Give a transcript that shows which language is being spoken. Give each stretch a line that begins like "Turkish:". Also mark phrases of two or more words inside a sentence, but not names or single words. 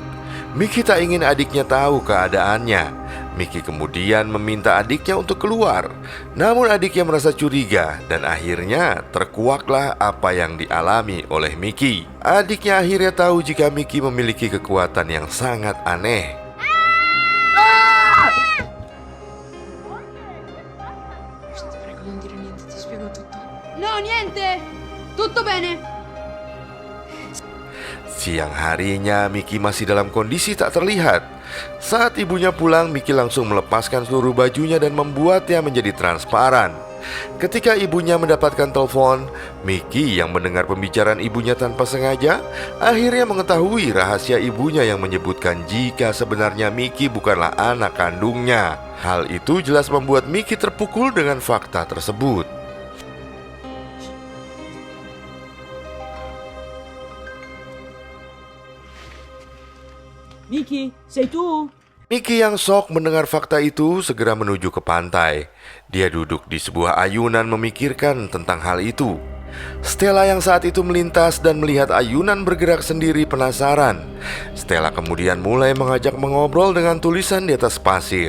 Indonesian: Miki tak ingin adiknya tahu keadaannya. Miki kemudian meminta adiknya untuk keluar. Namun adiknya merasa curiga dan akhirnya terkuaklah apa yang dialami oleh Miki. Adiknya akhirnya tahu jika Miki memiliki kekuatan yang sangat aneh.
Italian: Prego, non dire niente, ti spiego tutto. No, niente! Tutto bene!
Indonesian: Siang harinya Miki masih dalam kondisi tak terlihat. Saat ibunya pulang, Miki langsung melepaskan seluruh bajunya dan membuatnya menjadi transparan. Ketika ibunya mendapatkan telepon, Miki yang mendengar pembicaraan ibunya tanpa sengaja akhirnya mengetahui rahasia ibunya yang menyebutkan jika sebenarnya Miki bukanlah anak kandungnya. Hal itu jelas membuat Miki terpukul dengan fakta tersebut.
Italian: Miki, sei tu?
Indonesian: Miki yang shock mendengar fakta itu segera menuju ke pantai. Dia duduk di sebuah ayunan memikirkan tentang hal itu. Stella yang saat itu melintas dan melihat ayunan bergerak sendiri penasaran. Stella kemudian mulai mengajak mengobrol dengan tulisan di atas pasir.